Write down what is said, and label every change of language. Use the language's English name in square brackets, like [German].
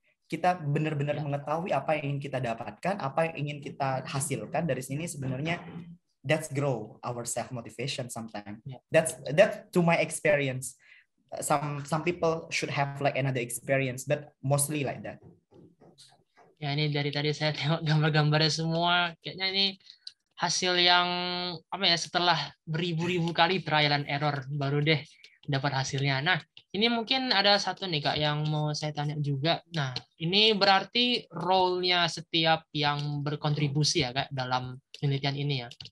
[Indonesian] Kita benar-benar mengetahui apa yang ingin kita dapatkan, apa yang ingin kita hasilkan dari sini sebenarnya. [English] That's grow our self motivation sometimes. That's to my experience. Some people should have like another experience, but mostly like that. [Indonesian] Ya ini dari tadi saya tengok gambar-gambarnya semua, kayaknya ini hasil yang setelah beribu-ribu kali trial and error baru deh dapat hasilnya. Nah ini mungkin ada satu nih Kak yang mau saya tanya juga. Nah ini berarti role-nya setiap yang berkontribusi ya Kak dalam penelitian ini ya.